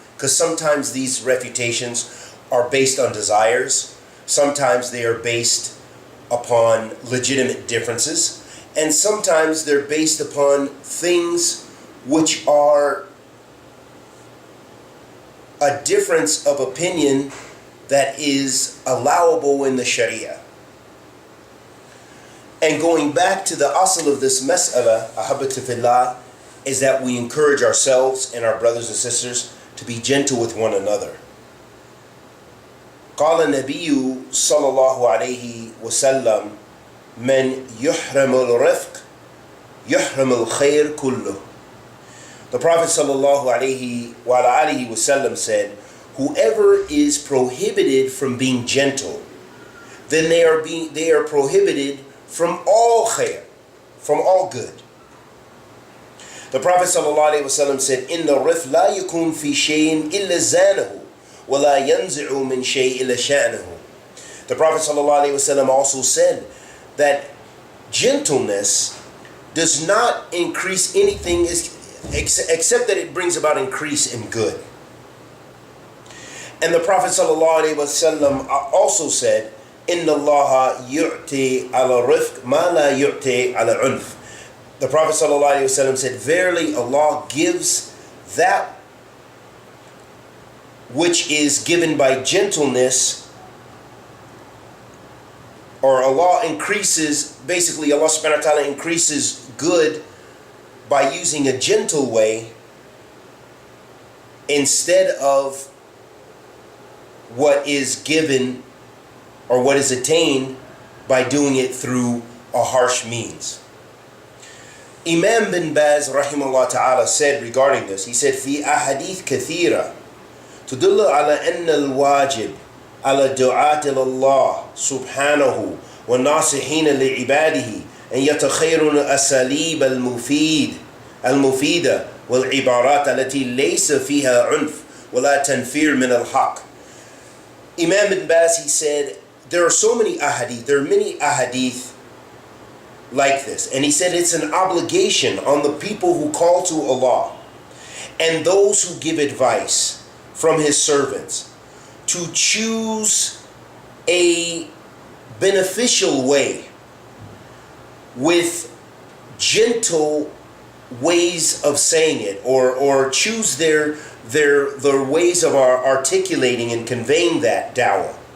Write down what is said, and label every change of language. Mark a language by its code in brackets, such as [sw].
[en] Because sometimes these refutations are based on desires, sometimes they are based upon legitimate differences, and sometimes they're based upon things which are a difference of opinion that is allowable in the Sharia. And going back to the asl of this mas'ala, ahabbati fillah, is that we encourage ourselves and our brothers and sisters to be gentle with one another. [ar] قال النبي صلى الله عليه وسلم من يحرم الرفق يحرم الخير كله. [en] The Prophet sallallahu alaihi wasallam said, whoever is prohibited from being gentle, then they are prohibited from all khair, from all good. The Prophet sallallahu alaihi wasallam said, [ar] إن الرفق لا يكون في شيء إلا زانه ولا ينزع من شيء إلا شأنه. [en] The Prophet sallallahu alaihi wasallam also said that gentleness does not increase anything except that it brings about increase in good. And the Prophet ﷺ also said, [ar] إِنَّ اللَّهَ يُعْتِي عَلَى الرِّفْقِ مَا لَا يُعْتِي عَلَى الْعُنْفِ. [en] The Prophet ﷺ said, verily Allah gives that which is given by gentleness, or Allah increases, basically Allah subhanahu wa ta'ala increases good by using a gentle way instead of what is given or what is attained by doing it through a harsh means. Imam bin Baz rahimahullah ta'ala said regarding this, he said, [ar] في أحاديث كثيرة تدل على أن الواجب على دعاة الله سبحانه والناصحين لعباده أن يتخيرون أساليب المفيدة والعبارات التي ليس فيها عنف ولا تنفير من الحق. [en] Imam bin Baz, he said, there are so many ahadith, there are many ahadith like this. And he said it's an obligation on the people who call to Allah and those who give advice from His servants to choose a beneficial way with gentle ways of saying it, or choose their ways of articulating and conveying that da'wah.